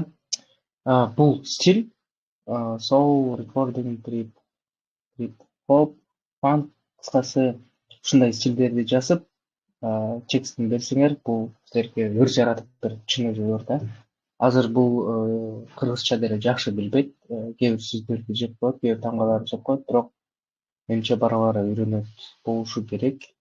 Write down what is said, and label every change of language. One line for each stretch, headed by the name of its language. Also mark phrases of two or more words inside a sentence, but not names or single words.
Kyrgyz: Бул стиль
English: soul, recording, trip hop, funk,
Kyrgyz: кыскасы ушундай стилдерди жазып, текстин берсеңер, бул силерге ыр жаратып берет, чын өзү да. Азыр бул кыргызча деле жакшы билбейт, кээ бир сөздөрдү жеп коет, кээ бир таңбаларды жеп коет, бирок менимче бара бара үйрөнөт болушу керек.